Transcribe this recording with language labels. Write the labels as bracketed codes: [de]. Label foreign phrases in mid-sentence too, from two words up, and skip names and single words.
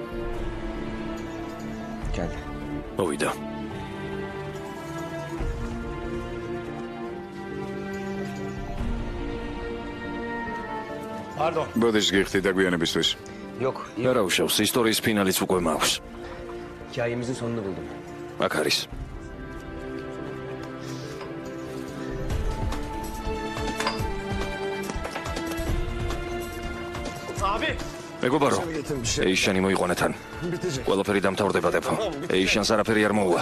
[ka] მოვიდა. ბოდიშ გიხდი დაგვიანებისთვის. არა უშავს, ისტორიის ფინალიც უკვე მაქვს. [tr] Hikayemizin sonunu buldum. [ka] აქ არის. მეგობარო, ეიშანი მოიყვანე თან. ყველაფერი დამთავრდება დეფო. ეიშანს არაფერი არ მოუვა.